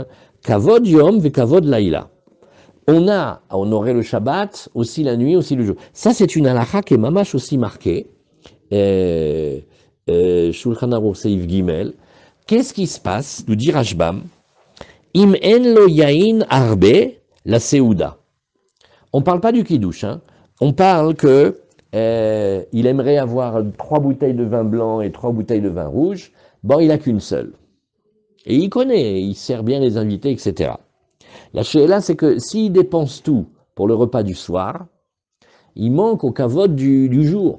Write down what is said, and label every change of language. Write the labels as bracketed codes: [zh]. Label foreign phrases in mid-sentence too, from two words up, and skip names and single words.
[he] כבוד יום וכבוד לילה. [fr] On a à honorer le Shabbat, aussi la nuit, aussi le jour. Ça, c'est une halakha qui est Mamash aussi marquée. [he] שולחן ערוך סעיף גימל. [fr] Qu'est-ce qui se passe, nous dit Rashbam, [he] אם אין לו יין הרבה לסעודה. [fr] On ne parle pas du kidouche, hein. On parle que il aimerait avoir 3 bouteilles de vin blanc et 3 bouteilles de vin rouge. Bon, il n'a qu'une seule. Et il connaît, il sert bien les invités, etc. La chéla, c'est que s'il dépense tout pour le repas du soir, il manque au kavod du jour.